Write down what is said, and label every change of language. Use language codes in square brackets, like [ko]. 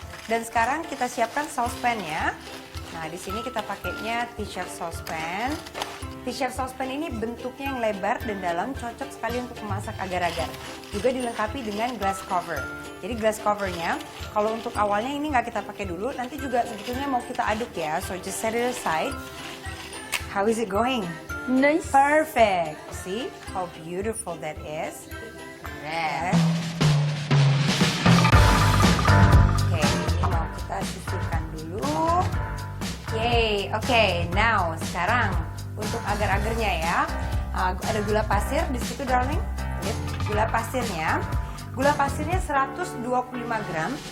[id] Dan sekarang kita siapkan saucepan-nya. Nah, di sini kita pakainya T-shirt saucepan. T-shirt saucepan ini bentuknya yang lebar dan dalam, cocok sekali untuk memasak agar-agar. Juga dilengkapi dengan glass cover. Jadi glass covernya, kalau untuk awalnya ini nggak kita pakai dulu, nanti juga sebetulnya mau kita aduk ya. [en] So just set it aside. How is it going? Nice. Perfect. See how beautiful that is? [id] Keren. Oke, ini mau kita sisihkan dulu. Yay, oke. [en] Now, [id] sekarang untuk agar-agarnya ya. Ada gula pasir di situ, darling. Yep. Gula pasirnya. Gula pasirnya 125 gram.